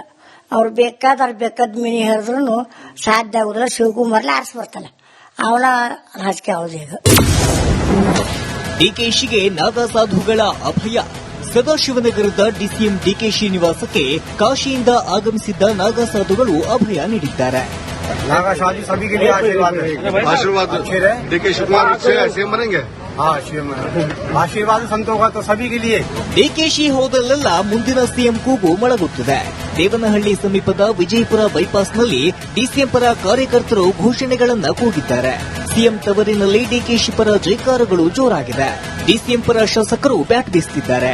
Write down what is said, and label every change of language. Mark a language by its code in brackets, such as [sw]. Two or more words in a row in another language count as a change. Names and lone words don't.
[kn] ಅವ್ರು ಬೇಕಾದ ಮಿನಿ ಹರಿದ್ರು ಸಾಧ್ಯ ಆಗುದಿಲ್ಲ. ಶಿವಕುಮಾರ್ಲೆ ಆರಿಸಿ ಬರ್ತಾನೆ. ಅವನ ರಾಜಕೀಯ ಹೌದು ಈಗ. ಡಿಕೆಶಿಗೆ ನಾಗಾ ಸಾಧುಗಳ ಅಭಯ. ಸದಾಶಿವನಗರದ ಡಿಸಿಎಂ ಡಿಕೆಶಿ ನಿವಾಸಕ್ಕೆ ಕಾಶಿಯಿಂದ ಆಗಮಿಸಿದ್ದ ನಾಗಾ ಸಾಧುಗಳು ಅಭಯ ನೀಡಿದ್ದಾರೆ. [hi] नागा शादी सभी के लिए आशीर्वाद डीके शिवकुमार सीएम बनेंगे. हाँ सीएम आशीर्वाद संतों का तो सभी के लिए. [kn] ಡಿಕೆಶಿ ಹೋದಲ್ಲೆಲ್ಲ ಮುಂದಿನ ಸಿಎಂ ಕೂಗು ಮೊಳಗುತ್ತಿದೆ. ದೇವನಹಳ್ಳಿ ಸಮೀಪದ ವಿಜಯಪುರ ಬೈಪಾಸ್ನಲ್ಲಿ ಡಿಸಿಎಂ ಪರ ಕಾರ್ಯಕರ್ತರು ಘೋಷಣೆಗಳನ್ನು ಕೂಗಿದ್ದಾರೆ. ಸಿಎಂ ತವರಿನಲ್ಲಿ ಡಿಕೆಶಿ ಪರ ಜೈಕಾರಗಳು ಜೋರಾಗಿದೆ. ಡಿಸಿಎಂ ಪರ ಶಾಸಕರು ಬ್ಯಾಟ್ ಬೀಸುತ್ತಿದ್ದಾರೆ.